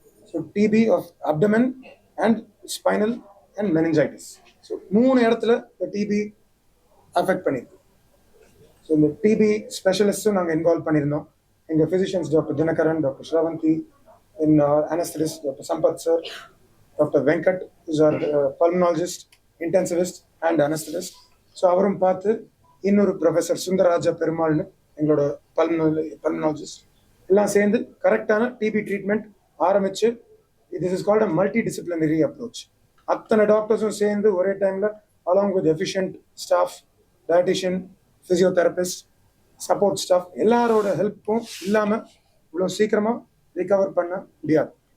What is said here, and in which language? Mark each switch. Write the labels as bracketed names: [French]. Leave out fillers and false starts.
[English] So TB of abdomen and spinal and meningitis. [Tamil] So 3 இடத்துல இந்த DP affect பண்ணியிருக்கு. So இந்த டிபி ஸ்பெஷலிஸ்ட்டும் நாங்கள் இன்வால்வ் பண்ணியிருந்தோம். எங்கள் physicians doctor Dinakaran, doctor Sravanthi, [English] in anesthetist Dr. Sampath sir, Dr. Venkat is our pulmonologist, intensivist and anesthetist. [Tamil] So அவரும் பார்த்து இன்னொரு ப்ரொஃபஸர் சுந்தரராஜா பெருமாள்னு எங்களோட பல்மனாலஜிஸ்ட் எல்லாம் சேர்ந்து கரெக்டான டிபி ட்ரீட்மெண்ட் ஆரம்பிச்சு, [English] This is called a multi disciplinary approach. [Tamil] அத்தனை டாக்டர்ஸும் சேர்ந்து ஒரே டைமில் along with efficient staff, dietitian, physiotherapist, support staff எல்லாரோட ஹெல்ப்பும் இல்லாமல் இவ்வளோ சீக்கிரமாக ரிகவர் பண்ண முடியாது.